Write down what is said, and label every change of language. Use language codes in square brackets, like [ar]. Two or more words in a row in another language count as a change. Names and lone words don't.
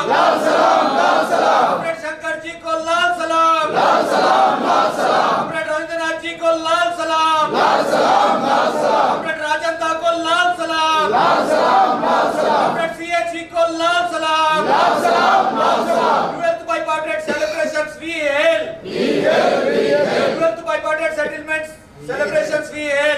[hi] लाल सलाम, लाल सलाम. Comrade Shankar ji ko lal salam. लाल सलाम, लाल सलाम. Comrade Ravindranath ji ko lal salam. लाल सलाम, लाल सलाम. Comrade Rajanta ko lal salam. लाल सलाम, लाल सलाम। Comrade CH को लाल सलाम. लाल सलाम, लाल सलाम. [en] 12th Bipartite celebrations we hail. We hail, we hail. 12th Bipartite settlements celebrations we hail.